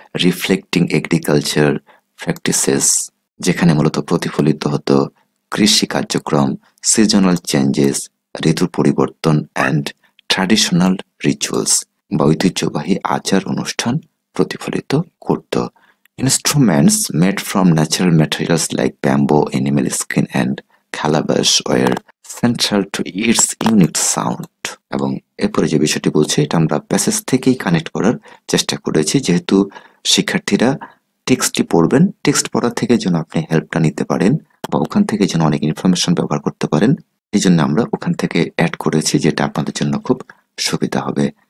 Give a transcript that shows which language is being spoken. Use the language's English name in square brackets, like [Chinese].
[English] reflecting agriculture practices, [Bangla] যেখানে মূলত প্রতিফলিত হতো কৃষি কার্যক্রম, সিজনাল চেঞ্জেস, ঋতুর পরিবর্তন [English] and traditional rituals [Bangla] বা ঐতিহ্যবাহী আচার অনুষ্ঠান প্রতিফলিত করত। [English] Instruments made from natural materials like bamboo, animal skin and calabash were central to its unique sound. [Bangla] এবং এরপরে যে বিষয়টি বলছে, এটা আমরা প্যাসেজ থেকেই কানেক্ট করার চেষ্টা করেছি, যেহেতু শিক্ষার্থীরা টেক্সটটি পড়বেন, টেক্সট পড়ার থেকে যেন আপনি হেল্পটা নিতে পারেন বা ওখান থেকে যেন অনেক ইনফরমেশন ব্যবহার করতে পারেন, এই জন্য আমরা ওখান থেকে অ্যাড করেছি, যেটা আপনাদের জন্য খুব সুবিধা হবে।